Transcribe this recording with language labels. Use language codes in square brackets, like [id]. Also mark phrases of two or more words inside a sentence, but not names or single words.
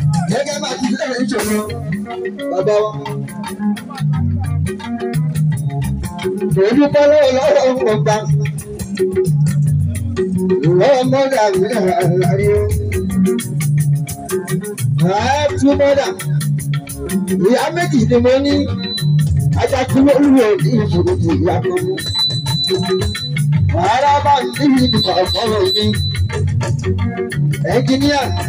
[yo] Gẹ́gẹ́ bá ti fẹ́ ìṣòro, bàbá wa. Mo dúpẹ́ lọ́wọ́ lọ́wọ́ ọ̀pọ̀ gbà. Ìwọ mọ́dà mi láàárín o. [en] I have two mother. [yo] Ìyá méjì ni mo ní. Ajá tí mo lù ọ́ ní ìṣòro ti ìyá kan mú. Wàhálà bá ń bí mi nìkan fọ́rọ̀ mi. Ẹnjìníà.